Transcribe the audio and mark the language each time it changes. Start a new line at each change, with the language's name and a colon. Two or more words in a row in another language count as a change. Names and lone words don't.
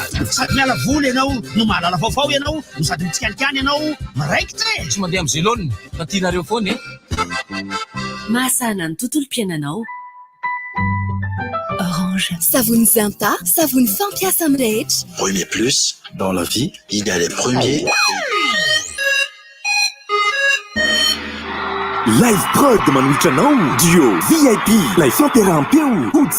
Malagasy: sady miala voly ianao no mahalala vaovao ianao no sady mitsikanikany ianao maraikitra tsy mandeha amin'ny zelone na tianareo foana mahasana ny tontolo mpiainanao Orange. Savony Zanta, savony fampiasa amin'ny rehetra.
French: Premier plus, dans la vie, il y a les premiers.
Malagasy: Live Prod manolotra anao duo VIP lay fampiarahampeo